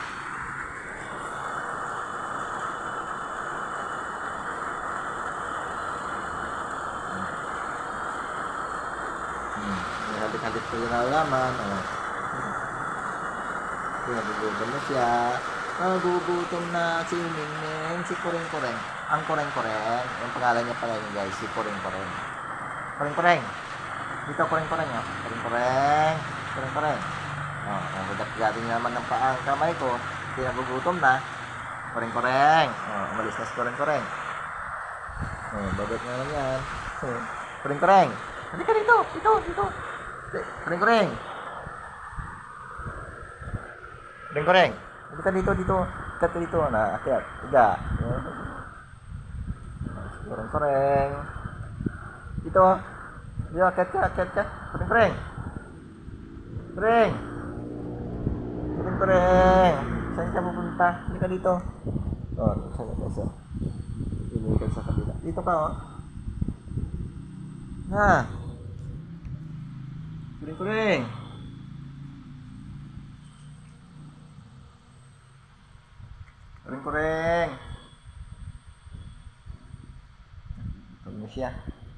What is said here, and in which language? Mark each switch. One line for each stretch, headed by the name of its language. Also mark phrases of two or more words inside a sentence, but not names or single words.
Filipino: May halik-halik ko yung nalaman, oh. Nagugutom na siya. Nagugutom na si Ningning, si Kuring-Kuring. Ang Kuring-Kuring, yung pangalan niya pala yun guys, si Kuring-Kuring. Kuring-Kuring. Dito Kuring-Kuring, oh. Kuring-Kuring. Kuring-Kuring. Oh, nagugat-gatin niya naman ng paang kamay ko. Hindi nagugutom na. Kuring-Kuring. Oh, umalis na si Kuring-Kuring. Oh, bagat nga lang yan. Kuring-Kuring. Hindi ka dito. Dito. Kuring-Kuring. Kuring-Kuring. Hindi ka dito. Ikat ka dito. Akyat. Iga. Kuring-Kuring. Dito. Dito, akyat ka. Kuring-Kuring. Kuring-Kuring. Saan ka pupunta? Hindi ka dito. Oh, saan ka dito? Hindi ka sa kabila. Dito ka, oh. Kuring-Kuring. Kuring-Kuring. Tawag mo siya.